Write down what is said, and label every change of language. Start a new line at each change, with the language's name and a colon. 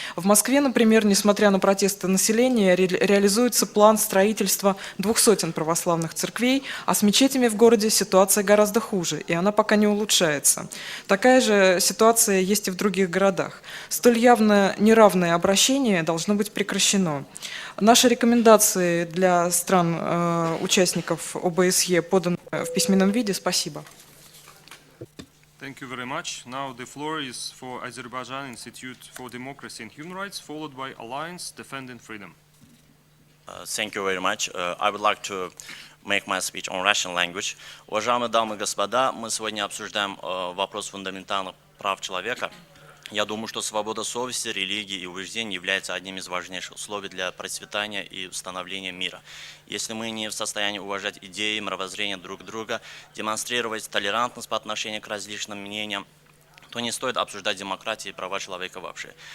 Russian: В Москве, например, несмотря на протесты населения, реализуется план строительства 200 православных церквей, а с мечетями в городе ситуация гораздо хуже, и она пока не улучшается. Такая же ситуация есть и в других городах. Столь явно неравное обращение должно быть прекращено. Наши рекомендации для стран-участников ОБСЕ поданы в письменном виде. Спасибо.
English: Thank you very much. Now the floor is for Azerbaijan Institute for Democracy and Human Rights, followed by Alliance Defending Freedom. Thank you very much. I would like to make my speech on Russian language.
Russian: Уважаемые дамы и господа, мы сегодня обсуждаем вопрос фундаментальных прав человека. Я думаю, что свобода совести, религии и убеждений является одним из важнейших условий для процветания и установления мира. Если мы не в состоянии уважать идеи, мировоззрение друг друга, демонстрировать толерантность по отношению к различным мнениям, то не стоит обсуждать демократию и права человека вообще.